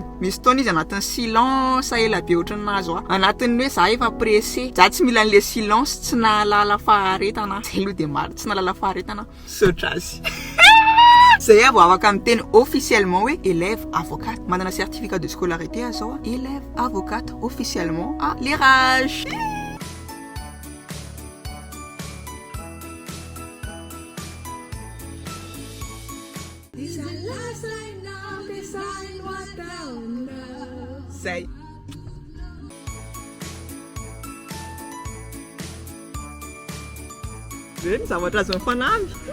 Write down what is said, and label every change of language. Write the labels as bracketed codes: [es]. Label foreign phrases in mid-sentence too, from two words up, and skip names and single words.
[mg] Misy fotoana izy anatin'ny silence ela be ohatran'ny nazo anatin'ny hoe za efa pressé, za tsy mila an'le silence tsy nahalala faharetana. Zay aloha dia maro tsy nahalala faharetana. Saotra azy. Zay vao afaka miteny officiellement hoe [fr] élève avocate. Manana certificat de scolarité zao élève avocate officiellement à l'IRH. [mg] Zay. Zay zavatra azo mifanamby.